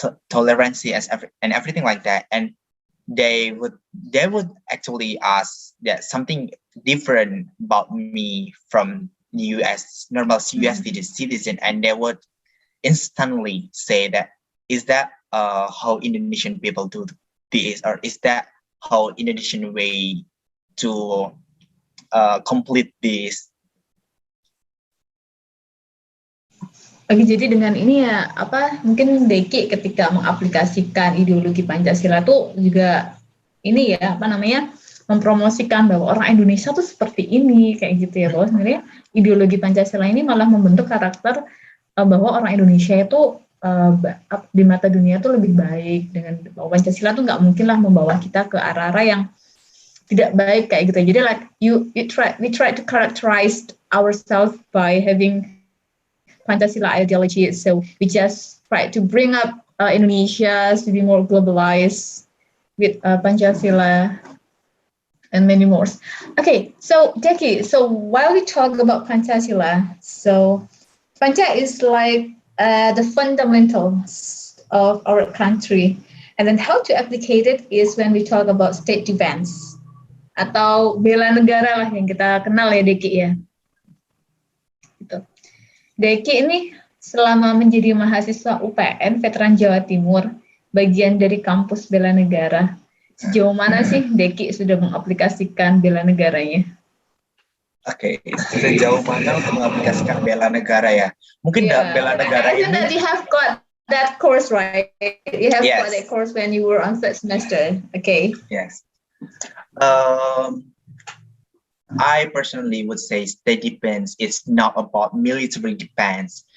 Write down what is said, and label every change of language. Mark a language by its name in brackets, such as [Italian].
[English] tolerance and everything like that, and they would actually ask that something different about me from US normal US citizen, and they would instantly say that, is that how Indonesian people do this, or is that how Indonesian way to complete this. [Indonesian] Oke, jadi dengan ini ya, mungkin Deky ketika mengaplikasikan ideologi Pancasila tuh juga ini ya, mempromosikan bahwa orang Indonesia tuh seperti ini, kayak gitu ya, bahwa sebenarnya ideologi Pancasila ini malah membentuk karakter bahwa orang Indonesia itu di mata dunia tuh lebih baik, dengan bahwa Pancasila tuh nggak mungkinlah membawa kita ke arah-arah yang tidak baik kayak gitu. [English] Jadi like we try to characterize ourselves by having Pancasila ideology, so we just try to bring up Indonesia to be more globalized with Pancasila and many more. Okay, so Deky, so while we talk about Pancasila, so Panca is like the fundamentals of our country, and then how to applicate it is when we talk about state defense [Indonesian] atau bela negara lah yang kita kenal ya, Deky ya. Gitu. Deky ini selama menjadi mahasiswa UPN Veteran Jawa Timur, bagian dari kampus bela negara, sejauh mana sih Deky sudah mengaplikasikan bela negaranya? Oke, sejauh mana untuk mengaplikasikan bela negara ya? Mungkin bela negara ini. [English] That you have got that course, right? You have got that course when you were on third semester. Okay. Yes. I personally would say state defense is not about military defense.